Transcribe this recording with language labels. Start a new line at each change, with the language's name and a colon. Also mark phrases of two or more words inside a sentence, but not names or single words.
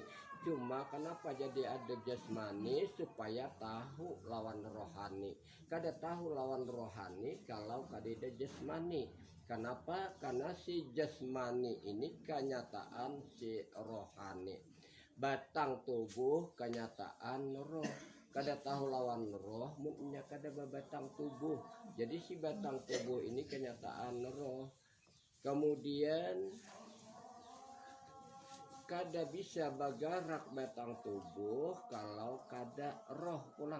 Banjar: Cuma kenapa jadi ada jasmani supaya tahu lawan rohani. Kada tahu lawan rohani kalau kada ada jasmani. Kenapa? Karena si jasmani ini kenyataan si rohani. Batang tubuh kenyataan roh. Kada tahu lawan roh, mungkinnya kada batang tubuh. Jadi si batang tubuh ini kenyataan roh. Kemudian kada bisa bergerak batang tubuh kalau kada roh pulang.